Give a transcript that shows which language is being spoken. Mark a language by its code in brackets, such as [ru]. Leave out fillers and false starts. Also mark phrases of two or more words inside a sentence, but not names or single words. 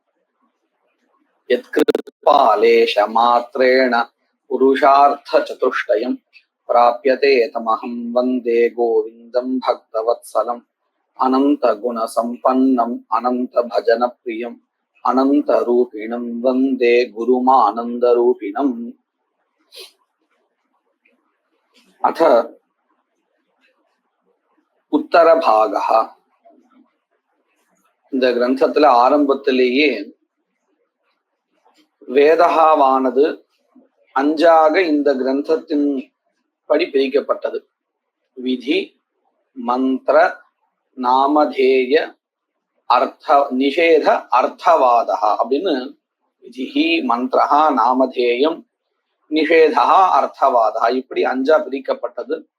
[sa] यत्कृपालेश मात्रेण पुरुषार्थचतुष्टयं प्राप्यते तमहं वन्दे गोविन्दं भक्तवत्सलम् अनन्तगुणसम्पन्नम् अनन्तभजनप्रियम् अनन्तरूपिणं वन्दे गुरुमानन्दरूपिणम्. अथ उत्तरभागः. [ta] இந்த கிரந்தத்துல ஆரம்பத்திலேயே வேதகாவானது அஞ்சாக இந்த கிரந்தத்தின் படி பிரிக்கப்பட்டது. விதி, மந்திர, நாமதேய, அர்த்த நிஷேத, அர்த்தவாதா அப்படின்னு [sa] विधिः, मन्त्रः, नामधेयम्, निषेधः, अर्थवादः [ta] இப்படி அஞ்சா பிரிக்கப்பட்டது.